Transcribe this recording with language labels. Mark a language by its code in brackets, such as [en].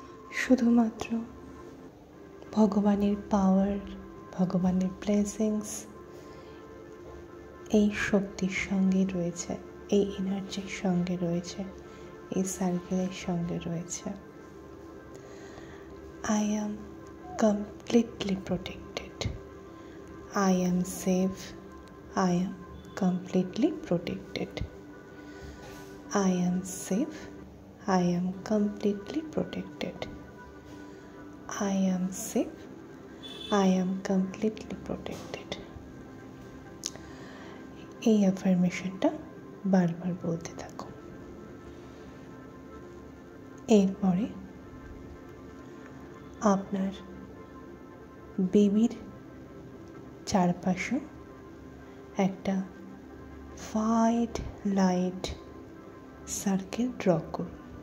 [bn] শুধুমাত্র ভগবানের পাওয়ার, ভগবানের ব্লেসিংস এই শক্তির সঙ্গে রয়েছে, এই এনার্জির সঙ্গে রয়েছে, এই সার্কেলের সঙ্গে রয়েছে। [en] I am completely protected. I am safe. I am completely protected. I am safe. I am completely protected. I am safe. I am completely protected. [bn] এই অ্যাফার্মেশনটা বারবার বলতে থাকুন। এরপরে আপনার বেবির চারপাশে একটা হোয়াইট লাইট সার্কেল ড্র করুন।